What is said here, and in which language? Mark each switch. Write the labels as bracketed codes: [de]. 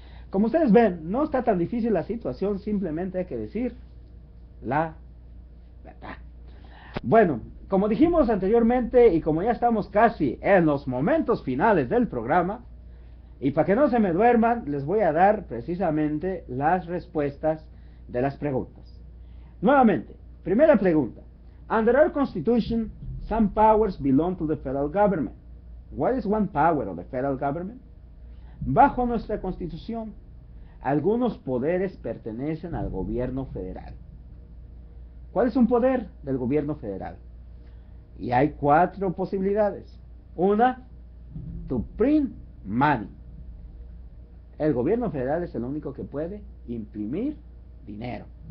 [es] Como ustedes ven, no está tan difícil la situación, simplemente hay que decir la verdad. Bueno, como dijimos anteriormente y como ya estamos casi en los momentos finales del programa, y para que no se me duerman, les voy a dar precisamente las respuestas de las preguntas. Nuevamente, primera pregunta. [en] Under our Constitution, some powers belong to the federal government. What is one power of the federal government? [es] Bajo nuestra Constitución, algunos poderes pertenecen al gobierno federal. ¿Cuál es un poder del gobierno federal? Y hay 4 posibilidades. Una, [en] to print money. [es] El gobierno federal es el único que puede imprimir dinero.